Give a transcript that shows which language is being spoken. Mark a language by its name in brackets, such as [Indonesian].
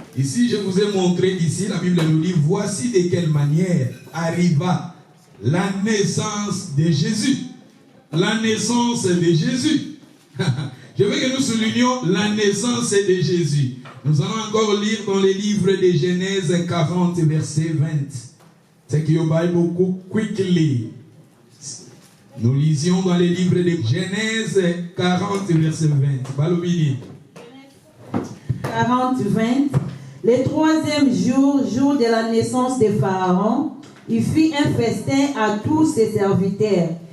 [French] Ici, je vous ai montré ici, la Bible nous dit, voici de quelle manière arriva la naissance de Jésus. La naissance de Jésus. Je veux que nous soulignions la naissance de Jésus. Nous allons encore lire dans les livres de Genèse 40, verset 20. [English] Take your Bible quickly. [French] Nous lisions dans les livres de Genèse 40, verset 20. [Lingala] Balobini. [French] 40, 20. Le troisième jour, jour de la naissance de Pharaon, il fit un festin à tous ses serviteurs.